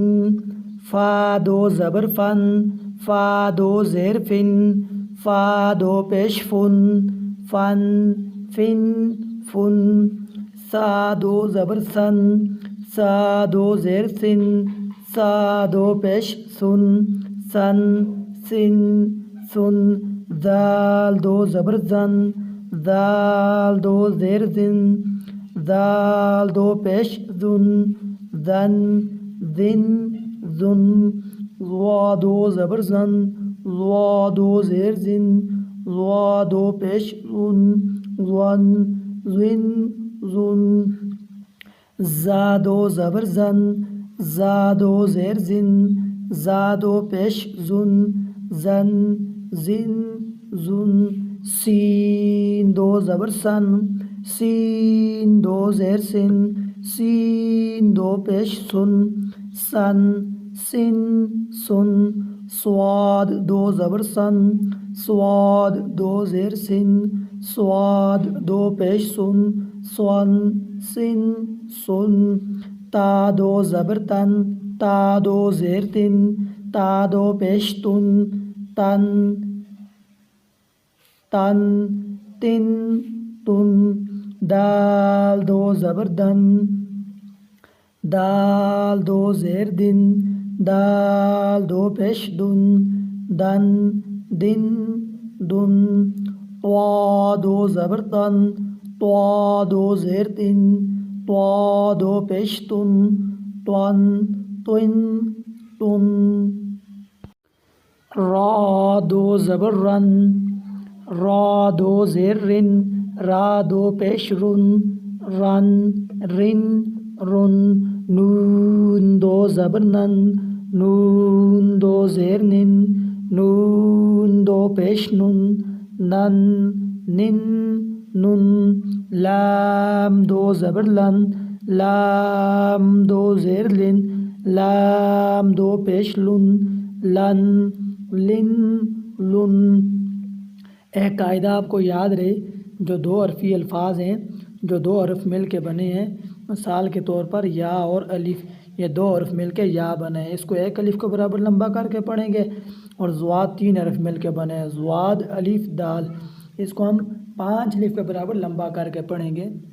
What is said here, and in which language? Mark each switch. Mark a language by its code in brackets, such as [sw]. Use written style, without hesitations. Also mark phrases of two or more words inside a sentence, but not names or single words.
[ur] فا دو زبر فن، فا دو زیر فن، فا دو پیش فن، فن، فن، فن۔ سا دو زبر سن، سا دو زیر سن، سا دو پیش سن، سن، سن، سن۔ زال دو زبر زن، زال دو زیر زن، زال دو پیش زن، زن، زن، زن۔ ضا دو زبر زن، ضا دو زیر زن، ضا دو پیش زن، زن، زن، زن۔ زا دو زبر زن، زا دو زیر زن، زا دو پیش زن، زن، زن، زن۔ سین دو زبر سن، سین دو زیر سن، سین دو پیش سن، سن، سن، سن۔ صاد دو زبر سن، صاد دو زیر سن، صاد دو پیش سن، سن، سن، سن۔ تا دو زبر تن، تا دو زیر تن، تا دو پیش تن، تن، تن، تن، تن۔ دال دو زبر دن، دال دو زیر دن، دال دو پیش دن، دن، دن، دن۔ طا دو زبر تن، طا دو زیر تن، طا دو پیش تن، تن، تن، تن۔ را دو زبر رن، را دو زیر رن، را دو پیش رن، رن، رن، رن۔ نون دو زبر نن، نون دو زیر نن، نون دو پیش نن، نن، نن، نن۔ لام دو زبر لن، لام دو زیر لن، لام دو پیش لن، لن، لن، لن۔ ایک قاعدہ آپ کو یاد رہے، جو دو حرفی الفاظ ہیں، جو دو حرف مل کے بنے ہیں، مثال کے طور پر یا اور الف، یہ دو حرف مل کے یا بنے ہیں، اس کو ایک الف کے برابر لمبا کر کے پڑھیں گے۔ اور زواد تین حرف مل کے بنے ہیں، زواد، الف، دال، اس کو ہم 5 الف کے برابر لمبا کر کے پڑھیں گے۔